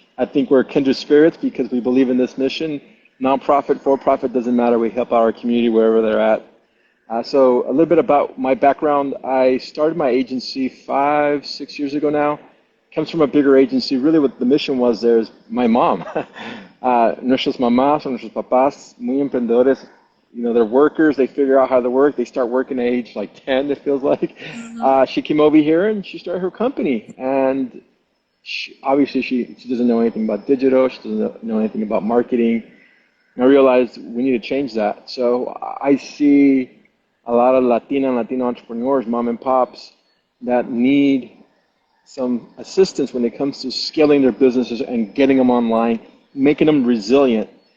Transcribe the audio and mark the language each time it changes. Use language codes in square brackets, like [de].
[en] I think we're kindred spirits because we believe in this mission. Nonprofit, for-profit, doesn't matter. We help our community wherever they're at. So a little bit about my background. I started my agency 5-6 years ago now. Comes from a bigger agency. Really what the mission was there is my mom. [es] Nuestras mamás, nuestros papás, muy emprendedores. [en] You know, they're workers. They figure out how to work. They start working at age like 10, it feels like. She came over here and she started her company. And obviously she doesn't know anything about digital. She doesn't know anything about marketing. And I realized we need to change that. So I see a lot of Latino entrepreneurs, mom and pops, that need some assistance when it comes to scaling their businesses and getting them online, making them resilient.